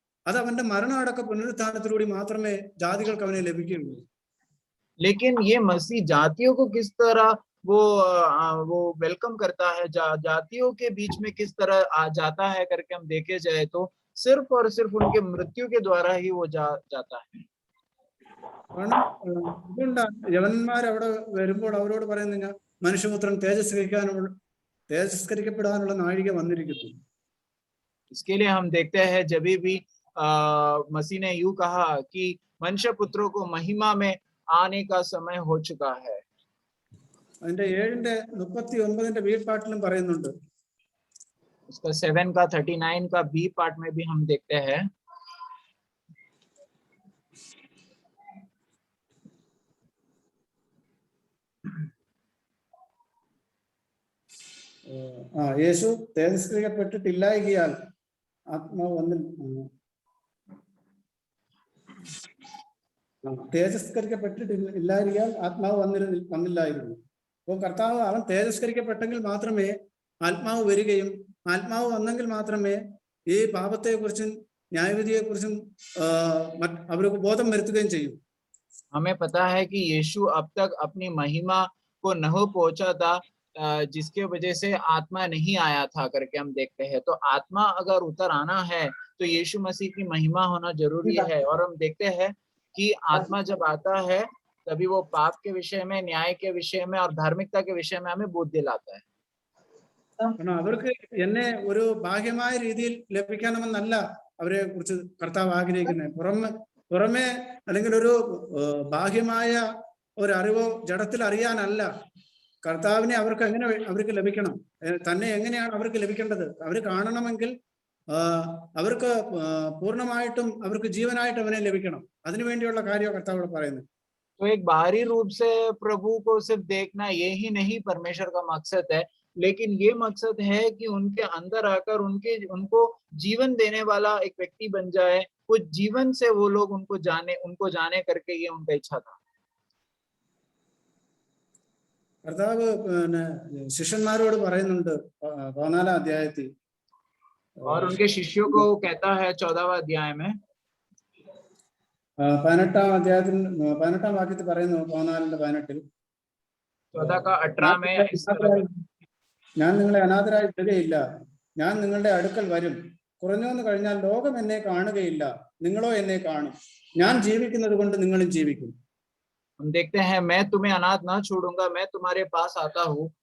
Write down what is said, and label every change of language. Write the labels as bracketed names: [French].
[Malayalam] അത് അവന്റെ മരണമടക്ക പുനരുത്ഥാനത്തിലൂടെ മാത്രമേ ജാതികൾക്ക് അവനെ ലഭിക്കുകയുള്ളൂ. [Hindi] लेकिन ये मसीह जातियों को किस तरह वो वेलकम करता है, जातियों के बीच में किस तरह आ जाता है करके हम देखे जाए तो सिर्फ और सिर्फ उनके मृत्यु के द्वारा ही वो जाता है. [Malayalam] കാരണം അതുകൊണ്ടാണ് യവനന്മാർ അവിടെ വരുമ്പോൾ അവരോട് പറയുന്നത് മനുഷ്യപുത്രൻ തേജസ്കരിക്കപ്പെടാനുള്ള നാഴിക വന്നിരിക്കുന്നു. [Hindi] इसके लिए हम देखते हैं जब भी मसीह ने यूं कहा कि मनुष्य पुत्रों को महिमा में आने का समय हो चुका है. [Malayalam] അതിന്റെ 7:39 ബി പാർട്ടിലും പറയുന്നുണ്ട്. [Hindi] उसका 7 का 39 का बी पार्ट में भी हम देखते हैं. [Malayalam] യേശു തേജസ്കരിക്കപ്പെട്ടിട്ടില്ലായികയാൽ ആത്മാവ് തേജസ്കരിക്കപ്പെട്ടിട്ടില്ലായിരിക്കാൻ ആത്മാവ് വന്നില്ലായിരുന്നു. അപ്പോൾ കർത്താവ് അവൻ തേജസ്കരിക്കപ്പെട്ടെങ്കിൽ മാത്രമേ ആത്മാവ് വരികയും ആത്മാവ് വന്നെങ്കിൽ മാത്രമേ ഈ പാപത്തെക്കുറിച്ചും ന്യായവിധിയെക്കുറിച്ചും അവർക്ക് ബോധം വരുത്തുകയും ചെയ്യും. [Hindi] हमें पता है कि यीशु अब तक अपनी महिमा को नहीं पहुंचा था, जिसके वजह से आत्मा नहीं आया था करके हम देखते हैं. तो आत्मा अगर उतर आना है तो यीशु मसीह की महिमा होना जरूरी है. और हम देखते हैं कि आत्मा जब आता है तभी वो पाप के विषय में, न्याय के विषय में और धार्मिकता के विषय में हमें बोध दिलाता है. [Malayalam] അവർക്ക് എന്നെ ഒരു ഭാഗ്യമായ രീതിയിൽ ലഭിക്കണമെന്നല്ല അവരെ കുറിച്ച് കർത്താവ് ആഗ്രഹിക്കുന്നത്. പുറമെ അല്ലെങ്കിൽ ഒരു ബാഹ്യമായ ഒരു അറിവോ ജഡത്തിൽ അറിയാനല്ല. കർത്താവിനെ അവർക്ക് ലഭിക്കണം. തന്നെ എങ്ങനെയാണ് അവർക്ക് ലഭിക്കേണ്ടത്? അവർ കാണണമെങ്കിൽ അവർക്ക് പൂർണ്ണമായിട്ടും അവർക്ക് ജീവനായിട്ട് അവനെ ലഭിക്കണം. അതിനുവേണ്ടിയുള്ള കാര്യമാണ് കർത്താവ് പറയുന്നത്. [Hindi] तो एक बाहरी रूप से प्रभु को सिर्फ देखना ये ही नहीं परमेश्वर का मकसद है, लेकिन ये मकसद है कि उनके अंदर आकर उनको जीवन देने वाला एक व्यक्ति बन जाए. वो जीवन से वो लोग उनको जाने करके ये उनका इच्छा था. [Malayalam] കർത്താവ് ശിഷ്യന്മാരോട് പറയുന്നുണ്ട് 14 അധ്യായത്തിൽ. [Hindi] और उनके शिष्यों को कहता है 14वां अध्याय में [Malayalam] 18 അധ്യായത്തിൽ 18 വാക്യത്തിൽ പറയുന്നു. 14:18 [Hindi] 14 का 18 में [Malayalam] ഞാൻ നിങ്ങളെ അനാഥരായി വിടുകയില്ല, ഞാൻ നിങ്ങളുടെ അടുക്കൽ വരും. കുറഞ്ഞുവെന്ന് കഴിഞ്ഞാൽ ലോകം എന്നെ കാണുകയില്ല, നിങ്ങളോ എന്നെ കാണും. ഞാൻ ജീവിക്കുന്നത് കൊണ്ട് നിങ്ങളും ജീവിക്കും. [Hindi] हम देखते हैं मैं तुम्हें अनाथ ना छोड़ूंगा, मैं तुम्हारे पास आता हूँ.